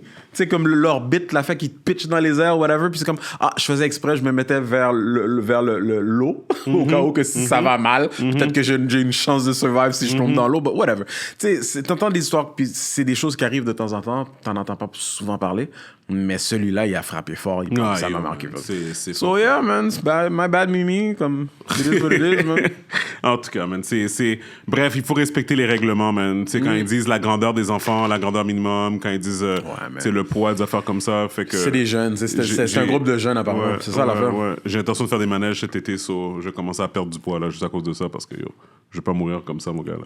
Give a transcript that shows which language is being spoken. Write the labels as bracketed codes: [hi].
[fr] Tu sais, comme l'orbite, la fait qu'ils pitch dans les airs, whatever, puis c'est comme, je faisais exprès, je me mettais vers l'eau, au cas où que si ça va mal, peut-être que j'ai une chance de survive si je tombe dans l'eau, but whatever. Tu sais, t'entends des histoires, puis c'est des choses qui arrivent de temps en temps, t'en entends pas souvent parler, mais celui-là, il a frappé fort, ça m'a marqué. C'est [en] so yeah, man, my bad Mimi, comme, it is what it is, man. [fr] En tout cas, man, bref, il faut respecter les règlements, man. Tu sais, quand ils disent la grandeur des enfants, la grandeur minimum, quand ils disent le poids, des affaires comme ça, fait que... C'est des jeunes, c'est un groupe de jeunes, apparemment. C'est ça, l'affaire. Ouais. J'ai l'intention de faire des manèges cet été, je vais commencer à perdre du poids, là, juste à cause de ça, parce que, je vais pas mourir comme ça, mon gars, là.